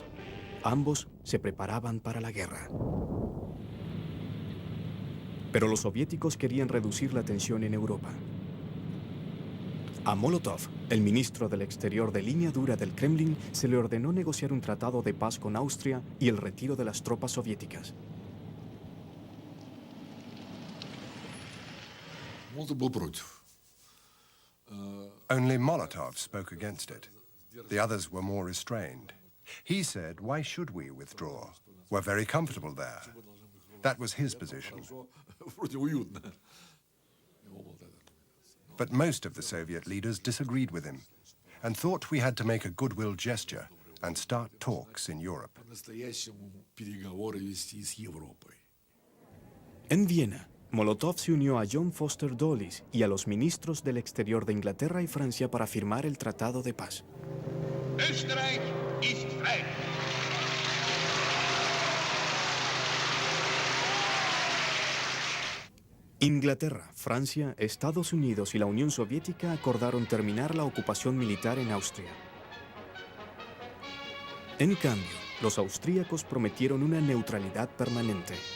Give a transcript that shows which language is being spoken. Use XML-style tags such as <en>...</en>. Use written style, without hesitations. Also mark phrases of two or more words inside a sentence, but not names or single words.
<es>Ambos se preparaban para la guerra. Pero los soviéticos querían reducir la tensión en Europa. A Molotov, el ministro del Exterior de línea dura del Kremlin, se le ordenó negociar un tratado de paz con Austria y el retiro de las tropas soviéticas.</es> <en>Only Molotov spoke against it. The others were more restrained. He said, why should we withdraw? We're very comfortable there. That was his position. But most of the Soviet leaders disagreed with him and thought we had to make a goodwill gesture and start talks in Europe.</en> <es>En Viena, Molotov se unió a John Foster Dulles y a los ministros del exterior de Inglaterra y Francia para firmar el Tratado de Paz.</es> <de>Österreich ist frei.</de> <es>Inglaterra, Francia, Estados Unidos y la Unión Soviética acordaron terminar la ocupación militar en Austria. En cambio, los austríacos prometieron una neutralidad permanente.</es>